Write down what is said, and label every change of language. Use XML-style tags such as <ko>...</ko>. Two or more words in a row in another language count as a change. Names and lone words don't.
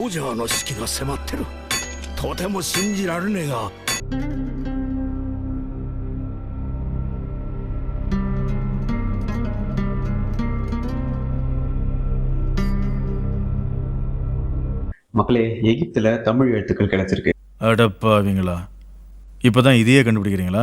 <ja>王者の死期が迫ってる。とても信じられねえが。</ja> <ta>மக்களே, எகிப்துல தமிழ் எழுத்துக்கள் கிடைச்சிருக்கு. அடப்பாவீங்களா, இப்பதான் இதையே கண்டுபிடிக்கிறீங்களா?</ta>